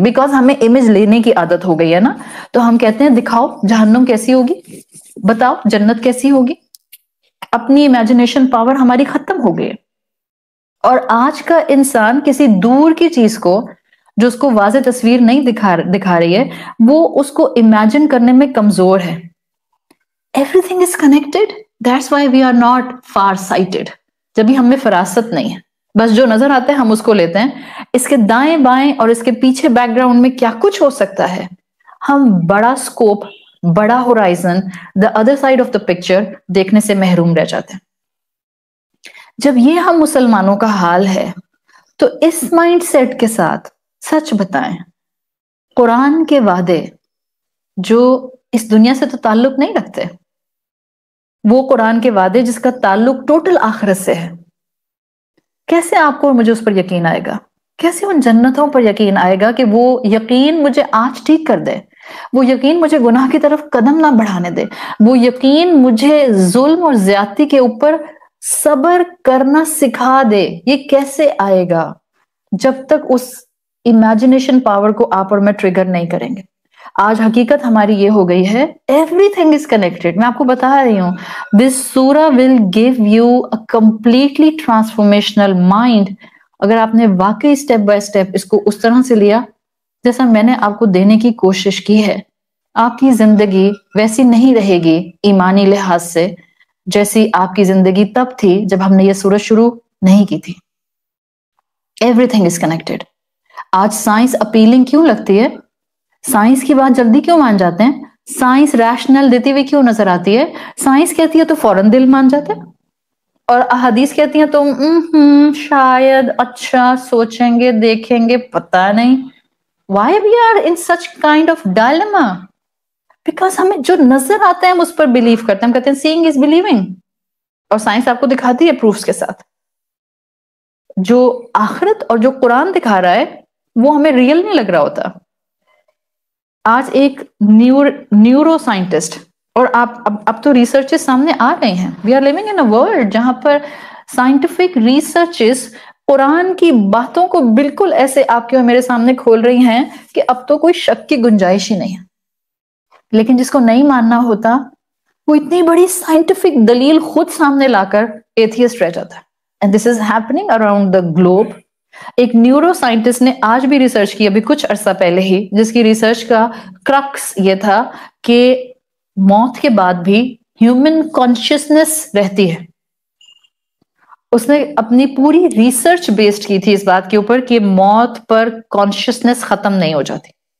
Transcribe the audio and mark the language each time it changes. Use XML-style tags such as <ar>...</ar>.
<ur>Because ہمیں image لینے کی عادت ہو گئی ہے نا, تو ہم کہتے ہیں دکھاؤ جہنم کیسی ہوگی, بتاؤ جنت کیسی ہوگی. اپنی امیجنیشن پاور ہماری ختم ہو گئی. اور آج کا انسان کسی دور کی چیز کو جو اس کو واضح تصویر نہیں دکھا رہی ہے, وہ اس کو امیجن کرنے میں کمزور ہے.</ur> <en>Everything is connected. That's why we are not far-sighted.</en> <ur>جبھی ہم میں فراست نہیں ہے, بس جو نظر آتا ہے ہم اس کو لیتے ہیں. اس کے دائیں بائیں اور اس کے پیچھے بیک گراؤنڈ میں کیا کچھ ہو سکتا ہے, ہم بڑا سکوپ, بڑا horizon,</ur> <en>the other side of the picture</en> <ur>دیکھنے سے محروم رہ جاتے ہیں. جب یہ ہم مسلمانوں کا حال ہے تو اس مائنڈ سیٹ کے ساتھ سچ بتائیں, قرآن کے وعدے جو اس دنیا سے تو تعلق نہیں رکھتے, وہ قرآن کے وعدے جس کا تعلق ٹوٹل آخرت سے ہے, کیسے آپ کو اور مجھے اس پر یقین آئے گا؟ کیسے ان جنتوں پر یقین آئے گا کہ وہ یقین مجھے آج ٹھیک کر دے, وہ یقین مجھے گناہ کی طرف قدم نہ بڑھانے دے, وہ یقین مجھے ظلم اور زیادتی کے اوپر صبر کرنا سکھا دے. یہ کیسے آئے گا جب تک اس امیجنیشن پاور کو آپ اور میں ٹریگر نہیں کریں گے. آج حقیقت ہماری یہ ہو گئی ہے,</ur> <en>everything is connected.</en> <ur>میں آپ کو بتا رہی ہوں,</ur> <en>this surah will give you a completely transformational mind.</en> <ur>اگر آپ نے واقعی سٹیپ بائی سٹیپ اس کو اس طرح سے لیا جیسا میں نے آپ کو دینے کی کوشش کی ہے, آپ کی زندگی ویسی نہیں رہے گی ایمانی لحاظ سے جیسی آپ کی زندگی تب تھی جب ہم نے یہ سورت شروع نہیں کی تھی.</ur> <en>Everything is connected.</en> <ur>آج سائنس اپیلنگ کیوں لگتی ہے؟ سائنس کی بات جلدی کیوں مان جاتے ہیں؟ سائنس ریشنل دیتی ہوئی کیوں نظر آتی ہے؟ سائنس کہتی ہے تو فوراً دل مان جاتے ہیں, اور احادیث کہتی ہیں تو شاید, اچھا, سوچیں گے, دیکھیں گے, پتہ نہیں.</ur> <en>Why we are in such kind of dilemma?</en> <ur>Because ہمیں جو نظر آتا ہے ہم اس پر بلیو کرتے ہیں. ہم کہتے ہیں</ur> <en>seeing is believing,</en> <ur>اور سائنس آپ کو دکھاتی ہے پروفز کے ساتھ. جو آخرت اور جو قرآن دکھا رہا ہے وہ ہمیں ریئل نہیں لگ رہا ہوتا. آج ایک نیورو سائنٹسٹ, اور اب تو ریسرچز سامنے آ گئے ہیں.</ur> <en>we are living in a world</en> <ur>جہاں پر سائنٹیفک ریسرچز قرآن کی باتوں کو بالکل ایسے آپ کے اور میرے سامنے کھول رہی ہیں کہ اب تو کوئی شک کی گنجائش ہی نہیں ہے. لیکن جس کو نہیں ماننا ہوتا وہ اتنی بڑی سائنٹیفک دلیل خود سامنے لا کر ایتھیسٹ رہ جاتا ہے.</ur> <en>And this is happening around the globe.</en> <ur>ایک نیورو سائنٹسٹ نے آج بھی ریسرچ کی, ابھی کچھ عرصہ پہلے ہی, جس کی ریسرچ کا کرکس یہ تھا کہ موت کے بعد بھی ہیومن کانشیسنس رہتی ہے. اس نے اپنی پوری ریسرچ بیسڈ کی تھی اس بات کے اوپر کہ موت پر کانشیسنس ختم نہیں ہو جاتی.</ur>